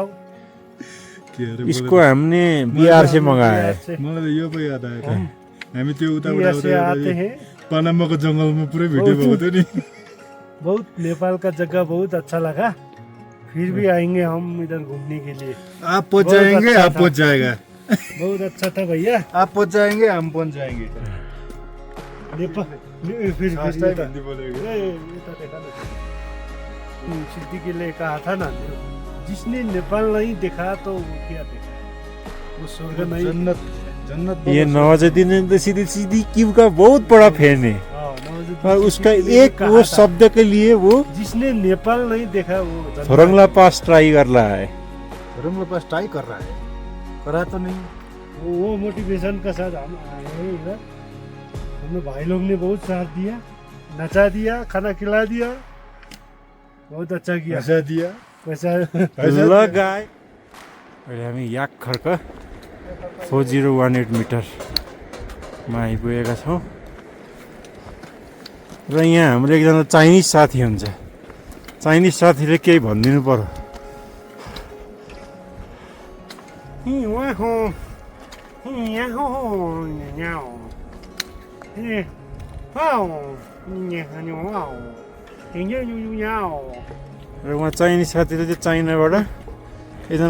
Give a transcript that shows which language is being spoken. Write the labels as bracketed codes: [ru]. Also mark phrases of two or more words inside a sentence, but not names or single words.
[hi] इसको हमने बिहार से मंगाया है [ne] मलाई त यो पो याद आयो त हामी त्यो उता [hi] बिहार से आते हैं [ne] पनामाको जङ्गलमा पुरै भेट्यो भएको थियो नि [hi] बहुत नेपाल का जगह बहुत अच्छा लगा फिर भी आएंगे हम इधर घूमने के लिए आप पहुंच जाएंगे आप पहुंच जाएगा बहुत अच्छा था भैया आप पहुंच जाएंगे हम पहुंच जाएंगे नेपाल फिर [ne] हिन्दी बोलेको [hi] सिद्दीकी ने कहा था ना जिसने नेपाल नहीं देखा तो वो क्या देखा वो स्वर्ग नहीं जन्नत जन्नत ये नवाजुद्दीन सिद्दीकी का बहुत बड़ा फैन है और उसका एक वो शब्द के लिए वो जिसने नेपाल नहीं देखा वो थोरंगला पास ट्राई कर रहा है रंगला पास ट्राई कर रहा है करा तो नहीं वो मोटिवेशन का साथ हम आए हैं इधर हमने भाई लोग ने बहुत साथ दिया नचा दिया खाना खिला दिया बहुत अच्छा किया पैसा दिया पैसा [ne] लगाए अहिले हामी याक खर्क 4018 मिटरमा आइपुगेका छौँ र यहाँ हाम्रो एकजना चाइनिज साथी हुन्छ चाइनिज साथीले केही भनिदिनु पर्यो र उहाँ चाइनिज साथीले चाहिँ चाइनाबाट एकजना